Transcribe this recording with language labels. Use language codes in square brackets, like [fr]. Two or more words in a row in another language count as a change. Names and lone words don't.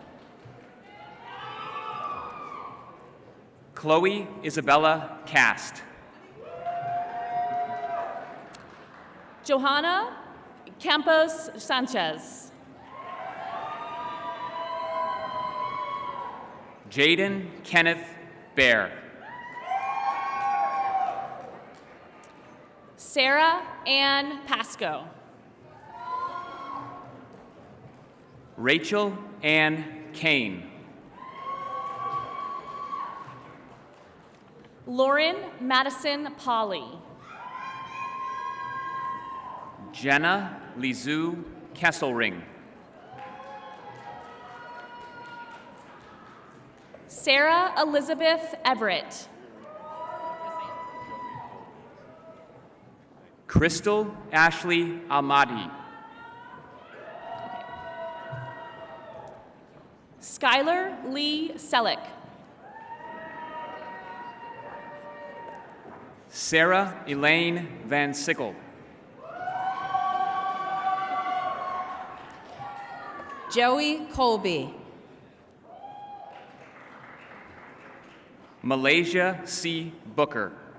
[en] Chloe Isabella Cast. Johanna Campos Sanchez. Jaden Kenneth Bear. Sarah Ann Pasco. Rachel Ann Kane. Lauren Madison Polly. Jenna Lizu Kesselring. Sarah Elizabeth Everett. Crystal Ashley Almadi. Skylar Lee Selleck. Sarah Elaine Van Sickle. Joey Colby. Malaysia C. Booker.